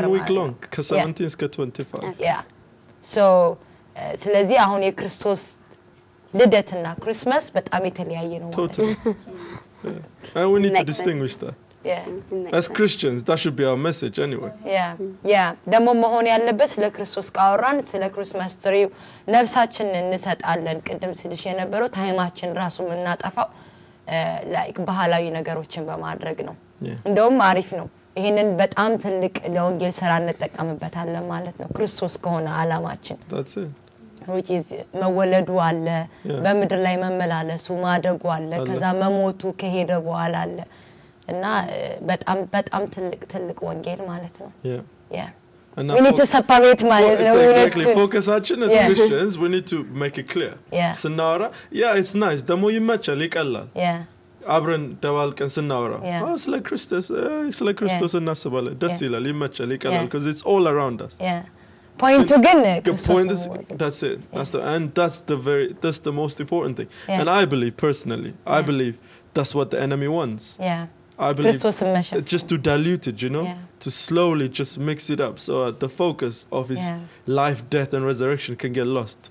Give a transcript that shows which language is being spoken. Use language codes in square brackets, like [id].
[en] for 1 week long [am] ከ17 እስከ 25. [en] Yeah. [am] So ስለዚህ አሁን የክርስቶስ ልደትና ክሪስማስ በጣም የተለያየ ነው ማለት ነው። [en] Totally. And we need to distinguish that. Yeah. As Christians, that should be our message anyway. Yeah. [am] ደግሞ መሆን ያለበት ስለ ክርስቶስ ካወራን ስለ ክሪስማስ ትሪው ነፍሳችንን እንሰጣለን። ቅድም ስልሽ የነበረው ታይማችን ራሱ የምናጠፋው ላይክ ባህላዊ ነገሮችን በማድረግ ነው። እንደውም አሪፍ ነው። ይሄንን በጣም ትልቅ ለወንጌል ስራ እንጠቀምበታለን ማለት ነው። ክርስቶስ ከሆነ አላማችን [en] That's it. which is [am] መወለዱ አለ በመድር ላይ መመላለሱ ማደጉ አለ ከዛ መሞቱ ከሄደ በኋላ አለ እና በጣም ትልቅ ወንጌል ማለት ነው። Yeah. [en] And we need to separate [am] ማለት ነው። [en] Exactly. Focusaችን as Christians, we need to make it clear. [am] ስናወራ [en] it's nice. [am] ደግሞ ይመቻል ይቀላል። [en] Yeah. [am] አብረን ደባልቀን ስናወራ ስለ ክርስቶስ እናስባለን። ደስ ይላል ይመቻል ይቀላል [en] because it's all around us. Yeah. Point ግን point is, that's it. That's the most important thing. And I believe personally, I believe that's what the enemy wants. Yeah. I believe just to dilute it, you know, to slowly just mix it up so the focus of his life, death and resurrection can get lost.